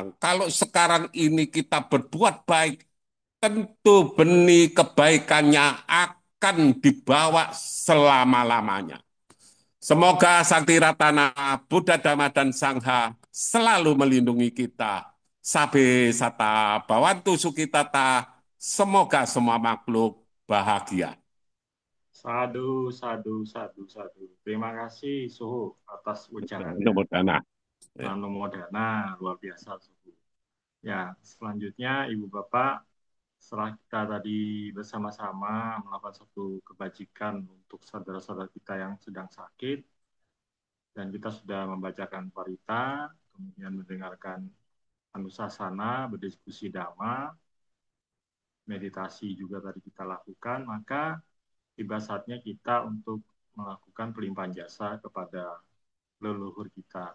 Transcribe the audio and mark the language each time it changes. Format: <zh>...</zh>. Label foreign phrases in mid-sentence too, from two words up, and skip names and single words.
<id>Kalau sekarang ini kita berbuat baik, tentu benih kebaikannya akan dibawa selama-lamanya. Semoga Sakti Ratana, Buddha Dhamma dan Sangha selalu melindungi kita.</id> <pi>Sabe sata bawantu sukitata,</pi> <id>semoga semua makhluk bahagia.</id> <pi>Sadu, sadu, sadu, sadu.</pi> <id>Terima kasih Suhu atas ucapannya.</id> <pi>Namo Dana.</pi> <id>Namo Dana, luar biasa Suhu. Ya, selanjutnya Ibu Bapak, setelah kita tadi bersama-sama melakukan satu kebajikan untuk saudara-saudara kita yang sedang sakit, dan kita sudah membacakan parita, kemudian mendengarkan anusasana, berdiskusi dhamma, meditasi juga tadi kita lakukan, maka tiba saatnya kita untuk melakukan pelimpahan jasa kepada leluhur kita.</id>